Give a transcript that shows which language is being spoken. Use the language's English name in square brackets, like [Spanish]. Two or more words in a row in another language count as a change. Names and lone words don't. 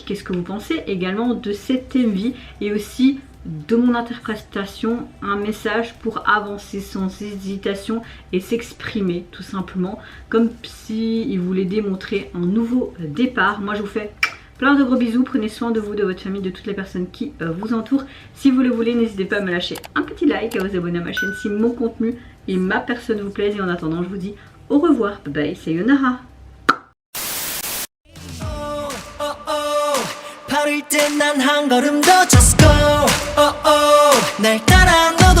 [French] Qu'est-ce que vous pensez également de cette MV et aussi de mon interprétation, un message pour avancer sans hésitation et s'exprimer tout simplement, comme si il voulait démontrer un nouveau départ. Moi je vous fais plein de gros bisous, prenez soin de vous, de votre famille, de toutes les personnes qui vous entourent. Si vous le voulez, n'hésitez pas à me lâcher un petit like, à vous abonner à ma chaîne si mon contenu et ma personne vous plaisent, et en attendant je vous dis au revoir, bye bye, sayonara. [Korean] 바를 때 난 한 걸음 더 [English] just go [Korean] 날 따라